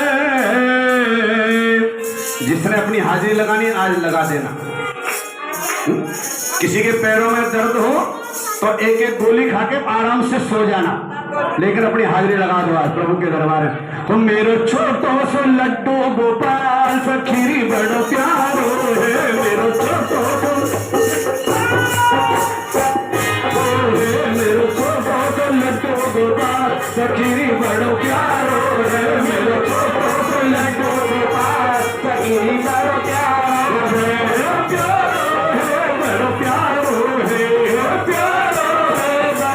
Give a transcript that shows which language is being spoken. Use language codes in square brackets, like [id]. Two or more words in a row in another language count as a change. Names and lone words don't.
[hi] जिसने अपनी हाजिरी लगानी आज लगा देना। किसी के पैरों में दर्द हो तो एक एक गोली खा के आराम से सो जाना, लेकिन अपनी हाजिरी लगा दो आज प्रभु के दरबार में। [bra] तुम मेरे छोटो सो लड्डू गोपाल, सखीरी बड़ो प्यारो है, मेरो छोटो सो मेरो छोटो सो लड्डू गोपाल, सखीरी बड़ो प्यारो है, मेरो छोटो सो लड्डू गोपाल, सखीरी बड़ो प्यारो है, प्यारो है, बड़ो प्यारो है, प्यारो है।